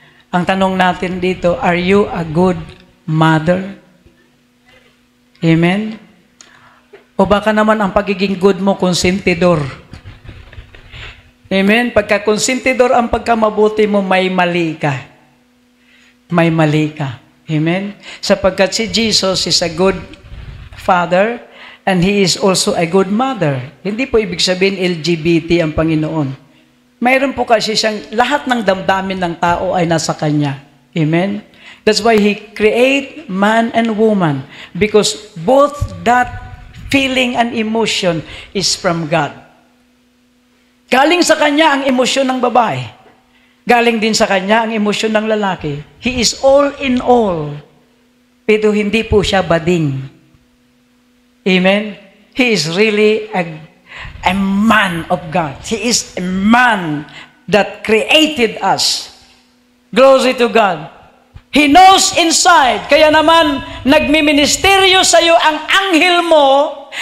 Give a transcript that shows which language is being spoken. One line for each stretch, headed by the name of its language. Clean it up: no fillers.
Filipino: Ang tanong natin dito,
English: are you a good mother? Amen?
Filipino: O baka naman ang pagiging good mo, konsentidor. Amen? Pagka konsentidor ang pagkamabuti mo, may mali ka. May mali ka. Amen? Sapagkat si
English: Jesus is a good Father, and He is also a good mother.
Filipino: Hindi po ibig sabihin LGBT ang Panginoon. Mayroon po kasi siyang, lahat ng damdamin ng tao ay nasa Kanya.
English: Amen? That's why He create man and woman, because both that feeling and emotion is from God.
Filipino: Galing sa Kanya ang emosyon ng babae. Galing din sa Kanya ang emosyon ng lalaki.
English: He is all in all.
Filipino: Pero hindi po siya bading.
English: Amen? He is really a man of God. He is a man that created us. Glory to God. He knows inside.
Filipino: Kaya naman, nagmiministeryo sa iyo ang anghel mo.